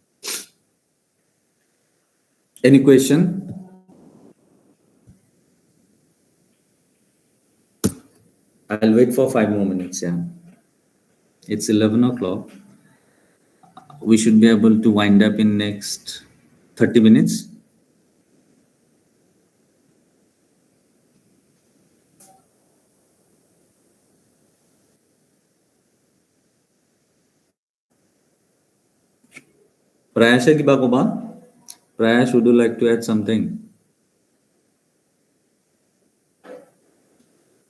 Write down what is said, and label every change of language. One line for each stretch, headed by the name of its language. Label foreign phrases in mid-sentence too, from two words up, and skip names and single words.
English: Any question? I'll wait for 5 more minutes. Yeah, it's 11 o'clock. We should be able to wind up in next 30 minutes.
Khasi: Prayash ki ba ko ba?
English: Prayash, would you like to add something?